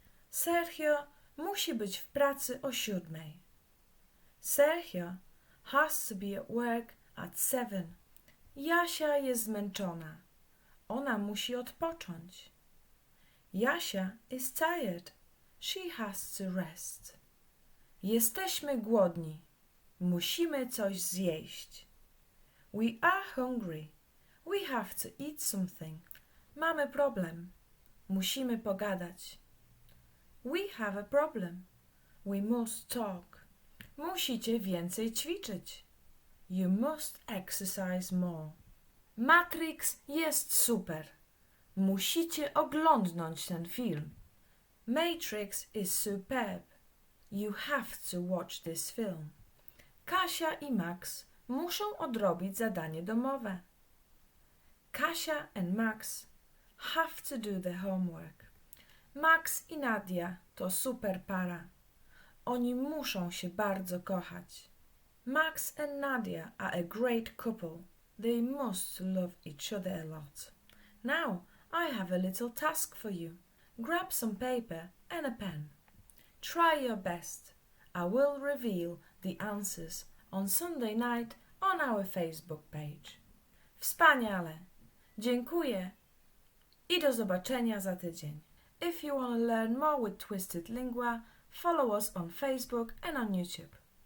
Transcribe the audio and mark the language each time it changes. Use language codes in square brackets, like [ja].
[pl] Sergio musi być w pracy o 7. [en] Sergio has to be at work at 7. [pl] Jasia jest zmęczona. Ona musi odpocząć. [en] Jasia is tired. She has to rest. [pl] Jesteśmy głodni. Musimy coś zjeść. [en] We are hungry. We have to eat something. [pl] Mamy problem. Musimy pogadać. [en] We have a problem. We must talk. [pl] Musicie więcej ćwiczyć. [en] You must exercise more. [pl] Matrix jest super. Musicie oglądnąć ten film. [en] Matrix is superb. You have to watch this film. [pl] Kasia i Max muszą odrobić zadanie domowe. [en] Kasia and Max have to do the homework. [pl] Max i Nadia to super para. Oni muszą się bardzo kochać. [en] Max and Nadia are a great couple. They must love each other a lot. Now, I have a little task for you. Grab some paper and a pen. Try your best. I will reveal the answers on Sunday night on our Facebook page. [pl] Wspaniale! Dziękuję i do zobaczenia za tydzień. [en] If you want to learn more with Twisted Lingua, follow us on Facebook and on YouTube.